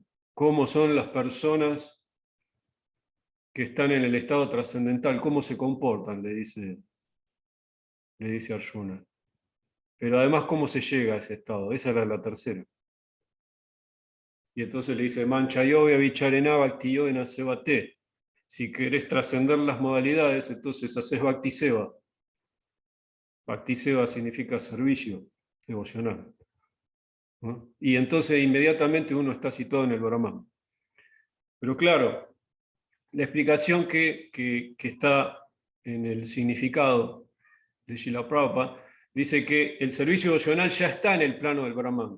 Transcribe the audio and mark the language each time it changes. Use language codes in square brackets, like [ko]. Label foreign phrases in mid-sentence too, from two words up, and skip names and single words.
[es] ¿Cómo son las personas que están en el estado trascendental? ¿Cómo se comportan? Le dice Arjuna. Pero además, ¿cómo se llega a ese estado? Esa era la tercera. Y entonces le dice, [sa] मां च योऽव्य भिचारेण भक्ति योगेन सेवते. [es] Si querés trascender las modalidades, entonces haces [sa] भक्ति सेवा. भक्ति सेवा [es] significa servicio devocional. ¿No? Y entonces inmediatamente uno está situado en el Brahman. Pero claro, la explicación que está en el significado de Srila Prabhupada dice que el servicio devocional ya está en el plano del Brahman.